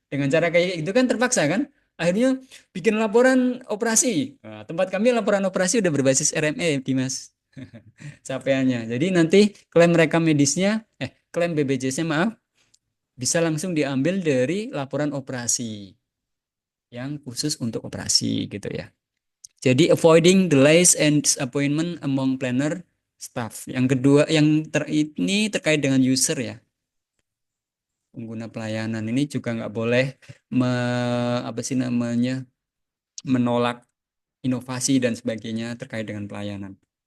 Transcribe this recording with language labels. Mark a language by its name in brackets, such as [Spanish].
[Indonesian] Dengan cara kayak itu kan terpaksa kan? Akhirnya bikin laporan operasi. Nah, tempat kami laporan operasi udah berbasis RME, Dimas. Capaiannya. Jadi nanti klaim rekam medisnya, klaim BPJS-nya maaf, bisa langsung diambil dari laporan operasi yang khusus untuk operasi gitu ya. Jadi [English] avoiding delays and disappointment among planner staff. [Indonesian] Yang kedua, ini terkait dengan user ya. Pengguna pelayanan ini juga nggak boleh apa sih namanya, menolak inovasi dan sebagainya terkait dengan pelayanan.